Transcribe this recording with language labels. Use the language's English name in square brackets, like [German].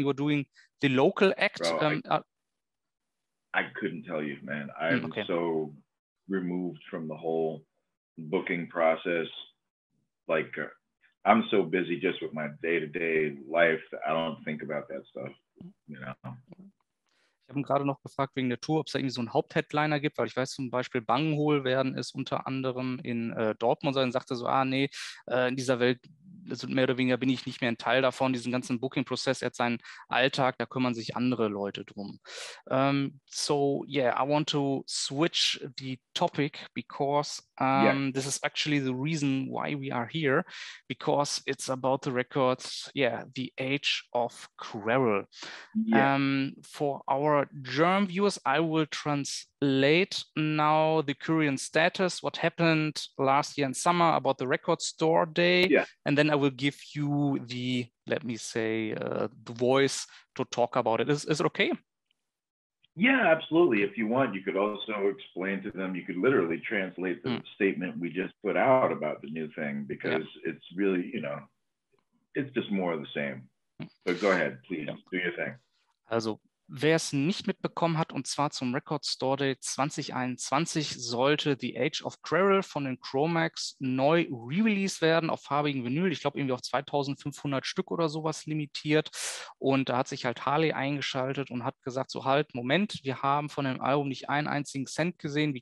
[English] You're doing the local act. Bro, I couldn't tell you, man. I'm so removed from the whole booking process. Like, I'm so busy just with my day-to-day life that I don't think about that stuff, you know. [German] Ich habe ihn gerade noch gefragt wegen der Tour, ob es da irgendwie so einen Hauptheadliner gibt, weil ich weiß zum Beispiel Bangenhol werden ist unter anderem in Dortmund sein, und sagte so, nee, in dieser Welt also mehr oder weniger bin ich nicht mehr ein Teil davon, diesen ganzen Booking-Prozess, er hat seinen Alltag, da kümmern sich andere Leute drum. [English] So yeah, I want to switch the topic because this is actually the reason why we are here, because it's about the records, yeah, the Age of Quarrel. For our German viewers, I will translate now the current status, what happened last year in summer about the record store day, and then I will give you the, let me say, the voice to talk about it. Is it okay? Yeah, absolutely. If you want, you could also explain to them, you could literally translate the statement we just put out about the new thing, because it's really, you know, it's just more of the same. But go ahead, please, do your thing. [German] Also, wer es nicht mitbekommen hat, und zwar zum Record Store Day 2021 sollte The Age of Quarrel von den Cro-Mags neu re-released werden auf farbigen Vinyl. Ich glaube, irgendwie auf 2500 Stück oder sowas limitiert. Und da hat sich halt Harley eingeschaltet und hat gesagt, so halt, Moment, wir haben von dem Album nicht einen einzigen Cent gesehen.